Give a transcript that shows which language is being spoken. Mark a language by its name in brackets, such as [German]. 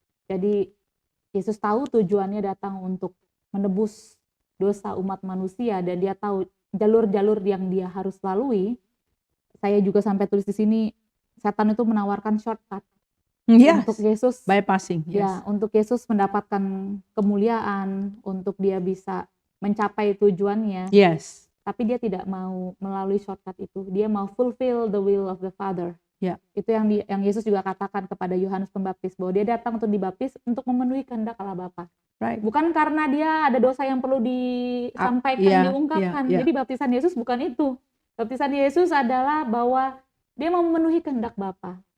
[Indonesian] Jadi Yesus tahu tujuannya datang untuk menebus dosa umat manusia, dan dia tahu jalur-jalur yang dia harus lalui. Saya juga sampai tulis di sini, setan itu menawarkan shortcut untuk Yesus [English] bypassing. [Indonesian] Ya, untuk Yesus mendapatkan kemuliaan, untuk dia bisa mencapai tujuannya. [English] Yes. [Indonesian] Tapi dia tidak mau melalui shortcut itu. Dia mau [English] fulfill the will of the Father. [Indonesian] Ya. Itu yang Yesus juga katakan kepada Yohanes Pembaptis, bahwa dia datang untuk dibaptis untuk memenuhi kehendak Allah Bapa. [English] Right. [Indonesian] Bukan karena dia ada dosa yang perlu disampaikan, diungkapkan. Jadi baptisan Yesus bukan itu. Baptisan Yesus adalah bahwa dia mau memenuhi kehendak Bapa.